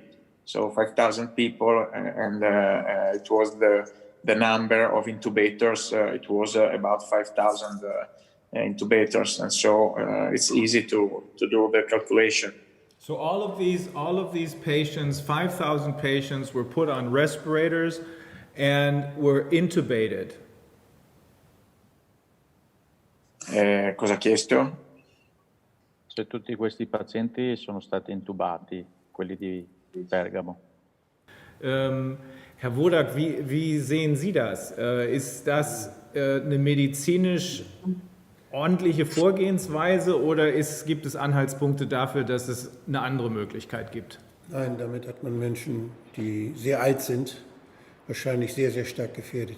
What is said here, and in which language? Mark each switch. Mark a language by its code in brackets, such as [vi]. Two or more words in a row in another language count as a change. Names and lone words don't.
[en] So 5,000 people, and it was the number of intubators. It was about 5,000 intubators, and so it's easy to do the calculation. So all of these patients, 5,000 patients, were put on respirators and were intubated. [it] Cosa ha chiesto? Se tutti questi pazienti sono stati intubati, quelli di Bergamo. [de] Herr Wodak, wie sehen Sie das? Ist das eine medizinisch ordentliche Vorgehensweise oder gibt es Anhaltspunkte dafür, dass es eine andere Möglichkeit gibt? Nein, damit hat man Menschen, die sehr alt sind, wahrscheinlich sehr, sehr stark gefährdet.